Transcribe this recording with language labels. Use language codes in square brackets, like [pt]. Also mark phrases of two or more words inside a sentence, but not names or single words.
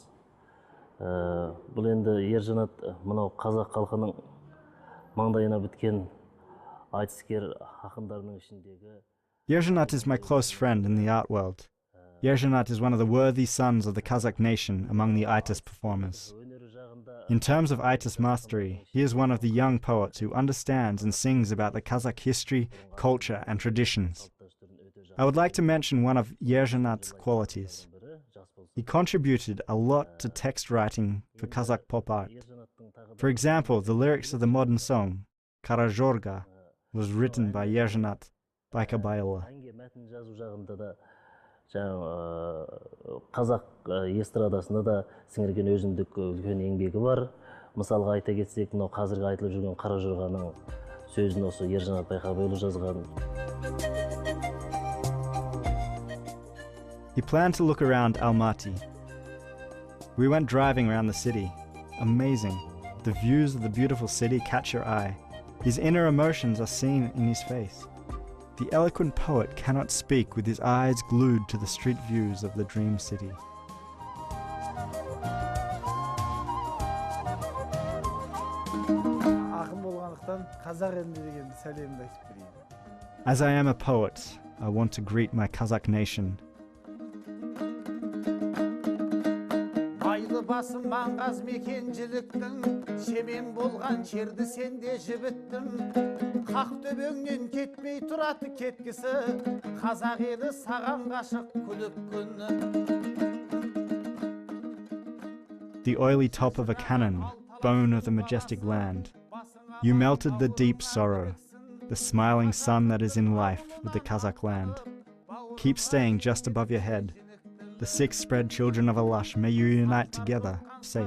[kk] Бұл енді Yerzhanat мынау қазақ халқының маңдайына біткен айтыскер ақындарының ішіндегі [en] Yerzhanat is my close friend in the art world. Yerzhanat is one of the worthy sons of the Kazakh nation among the Aytys performers. In terms of Aytys mastery, he is one of the young poets who understands and sings about the Kazakh history, culture and traditions. I would like to mention one of Yerzhanat's qualities. He contributed a lot to text writing for Kazakh pop art. For example, the lyrics of the modern song, Kara Jorga, was written by Yerzhanat Baykabayuly. [kk] Қазақ эстрадасында да сіңірген өзіндік үлкен еңбегі бар. Мысалға айта кетсек, мынау қазіргі айтылып жүрген Қара Жорғаның сөзін осы Yerzhanat Baykabayuly жазған. [en] He planned to look around Almaty. We went driving around the city. Amazing. The views of the beautiful city catch your eye. His inner emotions are seen in his face. The eloquent poet cannot speak with his eyes glued to the street views of the dream city. As I am a poet, I want to greet my Kazakh nation. [kk] Басым маңғаз мекенжіліктің, шемен болған жерді сенде жібіттім. Қақ төбеңнен кетмей тұраты кеткісі, қазақ елі саған ғашық күліп күні. [en] The oily top of a cannon, bone of the majestic land. You melted the deep sorrow, the smiling sun that is in life with the Kazakh land. Keep staying just above your head. The six spread children of Alash, may you unite together, safe.